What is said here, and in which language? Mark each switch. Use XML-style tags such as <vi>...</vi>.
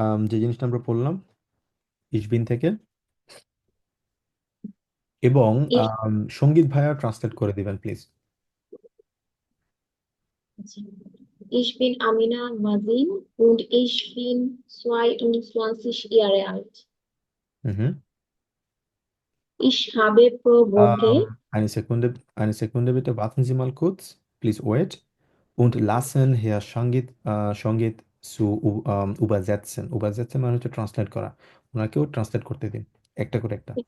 <bn>যে জিনিসটা আমরা পড়লাম ইশবিন থেকে, এবং</bn> <de>Ich,</de> <bn>সঙ্গীত ভাইয়া ট্রান্সলেট করে দিবেন please.</bn> <de>ich bin Amina Mazin und ich bin 22 Jahre alt. হুম। Ich habe pro Woche Eine Sekunde bitte, warten Sie mal kurz.</de> <en>Please wait.</en> <de>Und lassen Herr Shongit zu übersetzen.</de> <bn>Übersetzen মানে হচ্ছে translate করা। ওনাকেও translate করতে দিন, একটা করে একটা।</bn>